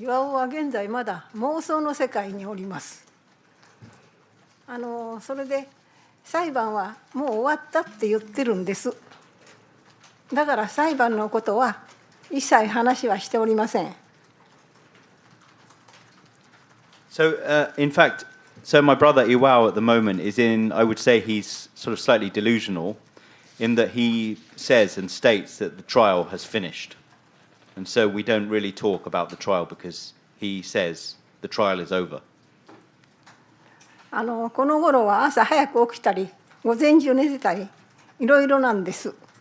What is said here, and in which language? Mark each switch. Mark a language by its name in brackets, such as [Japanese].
[Japanese] 岩尾は現在まだ妄想の世界におります。それで裁判はもう終わったって言ってるんです。だから裁判のことは一切話はしておりません。 [English] So, in fact, my brother Iwao at the moment is in, I would say he's sort of slightly delusional in that he says and states that the trial has finished. And so we don't really talk about the trial because he says the trial is over? [Japanese] この頃は朝早く起きたり午前中寝てたりいろいろなんです。